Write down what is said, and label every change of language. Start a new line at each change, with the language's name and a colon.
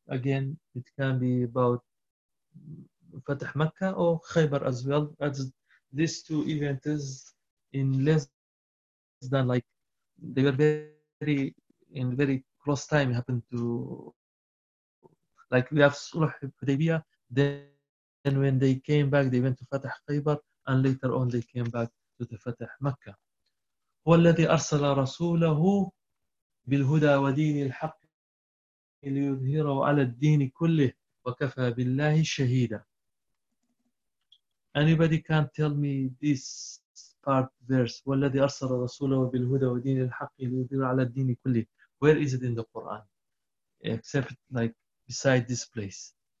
English: Again, it can be about Fatah Mecca or Khaybar as well, as these two events in less than like they were very in very close time happened to like we have Sulh Hudaybiyah, then when they came back they went to Fatah Khaybar and later on they came back to the Fatah Mecca.
Arabic: هو الذي أرسل رسوله بالهدى ودين الحق ليظهره على الدين كله وكفى بالله شهيدا.
English: Anybody can tell me this part verse?
Arabic: وَالَّذِي أَرْسَلَ رَسُولَهُ بِالْهُدَى وَدِينِ الْحَقِّ لِيُظْهِرَ عَلَى الدِّينِ كُلِّهِ.
English: Where is it in the Quran? Except like beside this place.